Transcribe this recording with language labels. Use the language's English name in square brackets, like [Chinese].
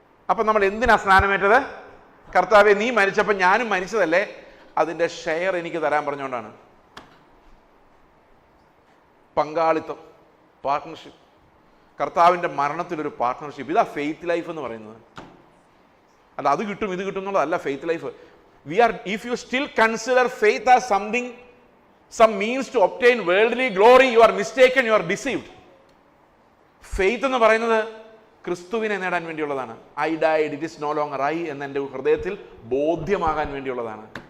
[Malayalam] അപ്പം നമ്മൾ എന്തിനാ സ്നാനമേറ്റത്? കർത്താവെ, നീ മരിച്ചപ്പോൾ ഞാനും മരിച്ചതല്ലേ, അതിൻ്റെ ഷെയർ എനിക്ക് തരാൻ പറഞ്ഞുകൊണ്ടാണ്. പങ്കാളിത്തം, പാർട്ട്ണർഷിപ്പ്. കർത്താവിൻ്റെ മരണത്തിലൊരു പാർട്ട്ണർഷിപ്പ്. ഇതാ ഫെയ്ത്ത് ലൈഫ് എന്ന് പറയുന്നത്. അല്ല അത് കിട്ടും ഇത് കിട്ടും എന്നുള്ളതല്ല faith life. [English] If you still consider faith as some means to obtain worldly glory, you are mistaken, you are deceived. [Malayalam] Faith എന്ന് പറയുന്നത് ക്രിസ്തുവിനെ നേടാൻ വേണ്ടിയുള്ളതാണ്. [English] I died, it is no longer I [Malayalam] എന്ന് എൻ്റെ ഹൃദയത്തിൽ ബോധ്യമാകാൻ വേണ്ടിയുള്ളതാണ്.